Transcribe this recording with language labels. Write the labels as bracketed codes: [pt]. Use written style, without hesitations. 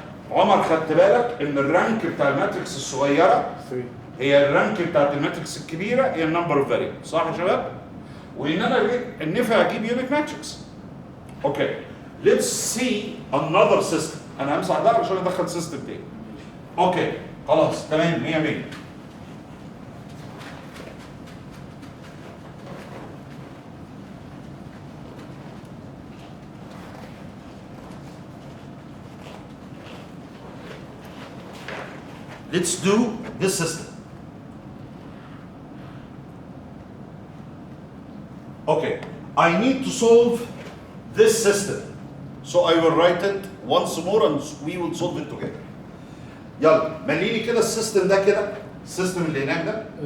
[ar] عمر خدت بالك ان الرانك بتاع الماتريكس الصغيره 3. هي الرانك بتاعت الماتريكس الكبيره هي [en] النمبر of variable, [ar] صح يا شباب؟ وان انا النفع اجيب يونت ماتريكس. اوكي. [en] Let's see another system. [ar] انا همسح ده عشان ادخل سيستم تاني. اوكي خلاص تمام 100 100. [en] Let's do this system. Okay, I need to solve this system. So I will write it once more and we will solve it together. [ar] يلا مليني كده السيستم ده كده، السيستم اللي هناك ده.